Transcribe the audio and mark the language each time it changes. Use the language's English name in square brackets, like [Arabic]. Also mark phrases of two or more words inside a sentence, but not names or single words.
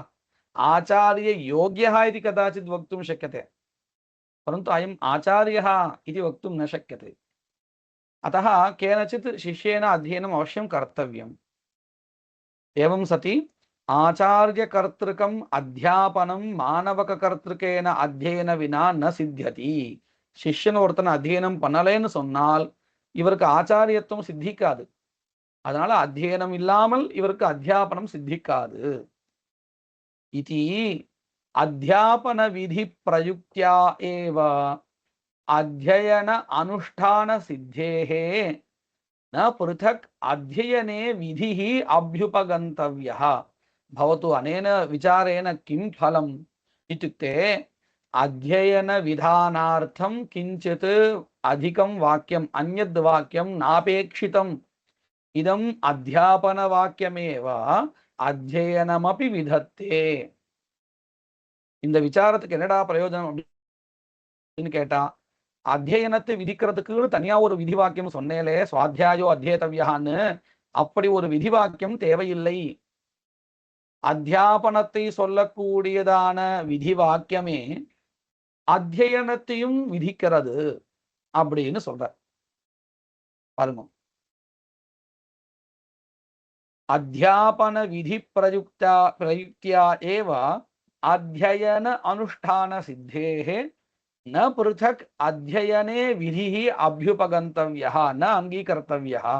[Sanskrit] आचार्य योग्यः इति कदाचित् वक्तुं शक्यते, परन्तु अयम् आचार्यः इति वक्तुं न शक्यते. अतः केनचित् शिष्येन अध्ययनम् अवश्यं कर्तव्यम्। एवं सति आचार्यकर्तृकम् अध्यापनं मानवककर्तृकेन अध्ययन विना न सिद्ध्यति. [Tamil] शिष्यன் ஒருத்தன் அத்தியனம் பண்ணலைன்னு சொன்னால் இவருக்கு ஆச்சாரியத்துவம் சித்திக்காது. அதனால அத்தியனம் இல்லாமல் இவருக்கு அத்தியாபனம் சித்திக்காது. [Sanskrit] इति अध्यापन विधि प्रयुक्त्या एव अध्ययन अनुष्ठान सिद्धेः न पृथक् अध्ययने विधिः अभ्युपगन्तव्यः। भवतु अनेन विचारेण किं फलम् इत्युक्ते अध्ययन विधानार्थं किञ्चित् अधिकं वाक्यम् अन्यद् वाक्यं नापेक्षितम्। इदम् अध्यापन वाक्यमेव अध्ययनमपि विधत्ते. [Tamil] இந்த விசாரத்துக்கு என்னடா பிரயோஜனம் அப்படின்னு கேட்டா, அத்தியனத்தை விதிக்கிறதுக்கு தனியா ஒரு விதி வாக்கியம் சொன்னேலே, [Sanskrit] स्वाध्यायो अध्येतव्यः, [Tamil] அப்படி ஒரு விதி வாக்கியம் தேவையில்லை. அத்தியாபனத்தை சொல்லக்கூடியதான விதி வாக்கியமே அத்தியனத்தையும் விதிக்கிறது அப்படின்னு சொல்ற பாருங்க. [Sanskrit] अध्यापन विधि प्रयुक्त्या एव अध्ययन अनुष्ठान सिद्धेः न पृथक् अध्ययने विधिः अभ्युपगन्तव्यः न अंगीकर्तव्यः।